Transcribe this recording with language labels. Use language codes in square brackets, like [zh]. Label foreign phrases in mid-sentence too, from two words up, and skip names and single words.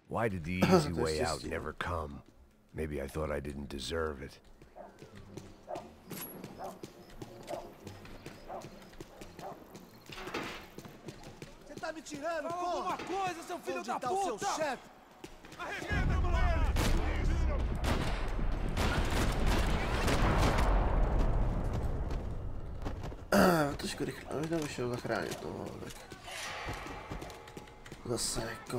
[en] Why did the easy way out never come? Maybe I thought I didn't deserve it. [pt] Você tá me tirando, porra? Alguma coisa, seu filho da puta! Onde tá o seu chefe? Arrebenta, [cs] Trošku rychle, ale už vyšel zachránit toho, tak... Zase jako...